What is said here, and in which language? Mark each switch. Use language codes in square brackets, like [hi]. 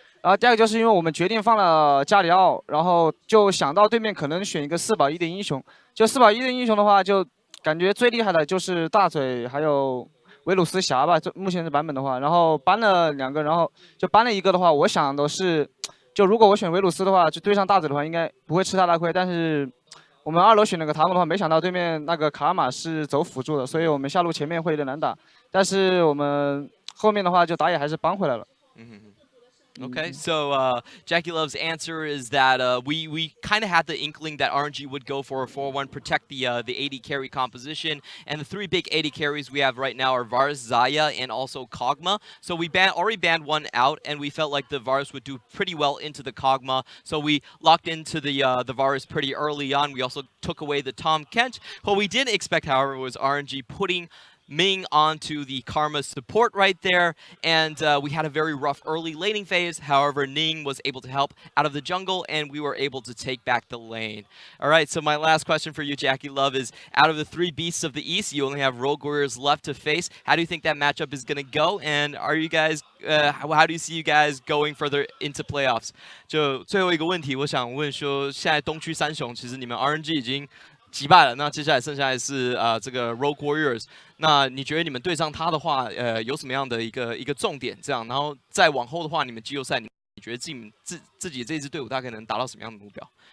[zh] 然后第二个就是因为我们决定放了加里奥，然后就想到对面可能选一个4保1的英雄，就4保1的英雄的话，就感觉最厉害的就是大嘴还有维鲁斯侠吧，这目前的版本的话，然后搬了2个，然后就搬了一个的话，我想的是，就如果我选维鲁斯的话，就对上大嘴的话，应该不会吃太大亏。但是我们2楼选了个塔姆的话，没想到对面那个卡玛是走辅助的，所以我们下路前面会有点难打。但是我们后面的话就打野还是帮回来了。 [en] Okay, so Jackie Love's answer is that we kind of had the inkling that RNG would go for a 4-1, protect the AD carry composition, and the 3 big AD carries we have right now are Varus, Xayah, and also Kog'Maw. So we already banned one out, and we felt like the Varus would do pretty well into the Kog'Maw. So we locked into the Varus pretty early on. We also took away the Tahm Kench. What we didn't expect, however, was RNG putting Ming onto the Karma support right there, and we had a very rough early laning phase. However, Ning was able to help out of the jungle, and we were able to take back the lane. All right, so my last question for you, Jackie Love, is out of the 3 beasts of the East, you only have Rogue Warriors left to face. How do you think that matchup is going to go, and are you guys, how do you see you guys going further into playoffs? [zh] 就最后一个问题，我想问说，现在东区3雄，其实你们 RNG 已经击败了，那接下来剩下来是这个 Rogue Warriors。那你觉得你们对上他的话，有什么样的一个重点？这样，然后再往后的话，你们季后赛，你觉得自己这支队伍大概能达到什么样的目标？